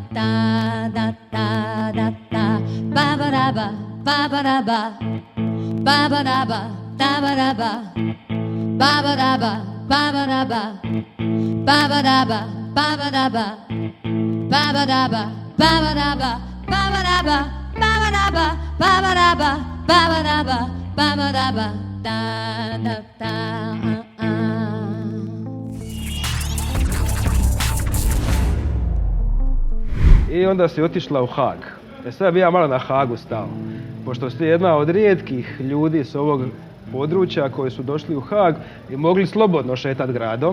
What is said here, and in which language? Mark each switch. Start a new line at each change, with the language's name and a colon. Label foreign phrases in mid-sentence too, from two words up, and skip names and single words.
Bosnian: da-da-da-da-da, ba-ba-da-ba, ba-ba-da-ba, ba-ba-da-ba, da-ba-da-ba, ba-ba-da-ba, ba-ba-da-ba, ba-ba-da-ba, ba-ba-da-ba, ba-ba-da-ba, ba-ba-da-ba, ba-ba-da-ba, ba-ba-da-ba, ba-ba-da-ba, ba-ba-da-ba, ba-ba-da-ba, da-da-da. I onda si otišla u Haag. Sad bi ja malo na Haagu stao. Pošto si jedna od rijetkih ljudi s ovog područja koji su došli u Haag i mogli slobodno šetati gradom.